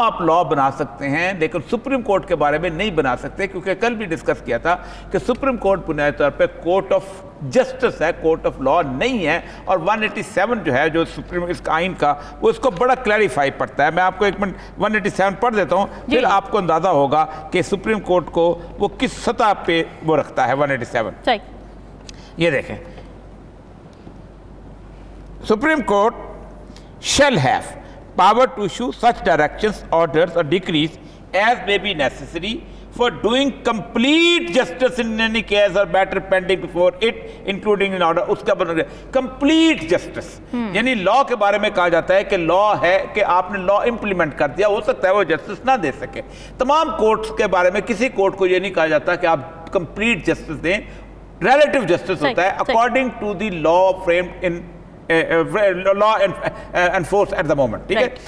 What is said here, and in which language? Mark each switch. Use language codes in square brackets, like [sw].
[hi] आप लॉ बना सकते हैं लेकिन सुप्रीम कोर्ट के बारे में नहीं बना सकते, क्योंकि कल भी डिस्कस किया था कि सुप्रीम कोर्ट बुनियादी तौर पे कोर्ट ऑफ जस्टिस है, कोर्ट ऑफ लॉ नहीं है। और 187 जो है जो सुप्रीम इस आइन का, वो इसको बड़ा क्लैरिफाई पड़ता है। मैं आपको एक मिनट 187 पढ़ देता हूँ, फिर आपको अंदाजा होगा कि सुप्रीम कोर्ट को वो किस सतह पे वो रखता है। [en] 187 [hi] ये देखें, [en] Supreme Court shall have power to issue such directions, orders or decrees as may be necessary for doing complete justice in any case or matter pending before it, including in order। [hi] उसका बन [en] complete justice, [hi] यानी law के बारे में कहा जाता है कि लॉ है कि आपने लॉ इंप्लीमेंट कर दिया, हो सकता है वो जस्टिस ना दे सके। तमाम कोर्ट्स के बारे में किसी कोर्ट को ये नहीं कहा जाता कि आप कंप्लीट जस्टिस दें, रिलेटिव जस्टिस होता है [en] according to the law framed in law enforce at the moment, [hi] ठीक है।